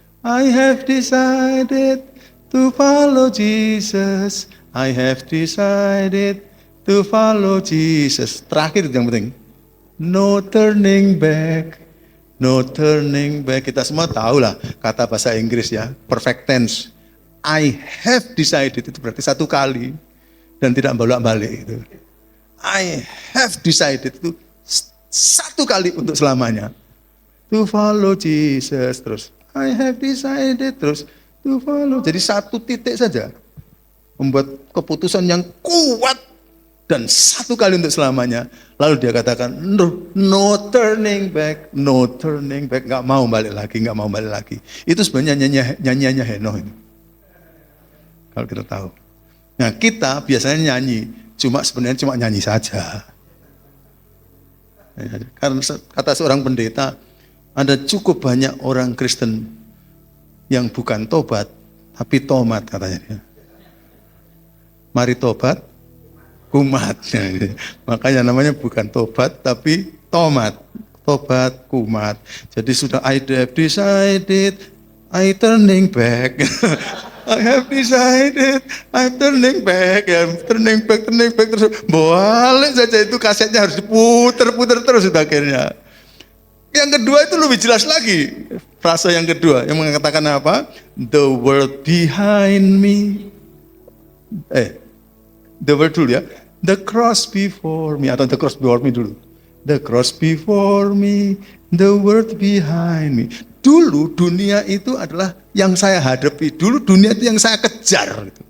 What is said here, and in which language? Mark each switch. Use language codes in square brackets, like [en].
[en] I have decided to follow Jesus. I have decided to follow Jesus. [id] Terakhir itu yang penting. No turning back. No turning back. Kita semua tahu lah kata bahasa Inggris ya. Perfect tense. I have decided itu berarti satu kali. Dan tidak bolak-balik itu. I have decided itu satu kali untuk selamanya. [en] To follow Jesus. Terus I have decided. [id] Terus to follow. Jadi satu titik saja. Membuat keputusan yang kuat. Dan satu kali untuk selamanya. [en] Lalu dia katakan, no turning back, no turning back. [id] Gak mau balik lagi. Itu sebenarnya nyanyiannya Henokh ini. Kalau kita tahu. Nah kita biasanya nyanyi, sebenarnya cuma nyanyi saja. Karena kata seorang pendeta, ada cukup banyak orang Kristen yang bukan tobat, tapi tomat katanya dia. Mari tobat, kumat. Makanya namanya bukan tobat tapi tomat. Tobat, kumat. [en] Jadi sudah I have decided, I turning back. I have decided, I turning back. [id] Ya, turning back terus. Balik saja itu kasetnya harus diputer terus akhirnya. Yang kedua itu lebih jelas lagi. Frase yang kedua yang mengatakan apa? The world behind me. [en] The word dulu ya. The cross before me, atau the cross before me dulu. The cross before me, the world behind me. [id] Dulu dunia itu adalah yang saya hadapi. Dulu dunia itu yang saya kejar.